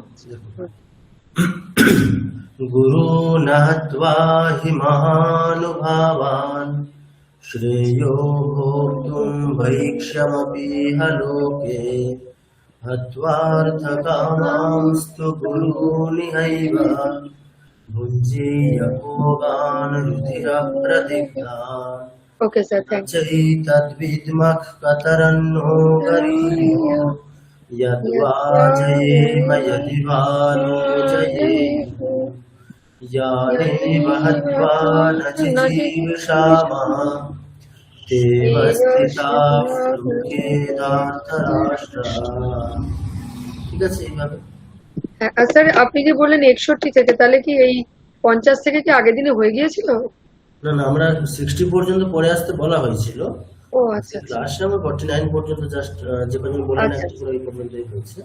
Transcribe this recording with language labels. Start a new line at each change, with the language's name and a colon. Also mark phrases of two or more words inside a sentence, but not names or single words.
Sanskrit: দেখুন, গুরু নাহত্বা হি মহানুভাবান শ্রেয়ো ভোক্তুম ভৈক্ষ্যমপি লোকে হত্বার্থকামাংস্তু গুরুনিহৈব ভুঞ্জীয় ভোগান রুধিরপ্রদিগ্ধান।
English: Okay sir, thank you.
Sanskrit: তদ্বিদ্মঃ কতরন্নো গরীয়ো यद्वा जयेम यदि वा नो जयेम यादेव हत्वा न जिजीविषामः तेव स्थिताः लोके धार्तराष्ट्राः।
Bangla: ঠিক আছে, এইভাবে। হ্যাঁ স্যার, আপনি যে বললেন 61 থেকে, তাহলে কি এই 50 থেকে কি আগের দিনে হয়ে গিয়েছিল? না না, আমরা 60 পর্যন্ত পরে আসতে বলা হয়েছিল। ও আচ্ছা আচ্ছা। ক্লাসে আমরা 49 পর্যন্ত জাস্ট যে পর্যন্ত বললেন আচ্ছা। পুরো এই পর্যন্তই হয়েছে।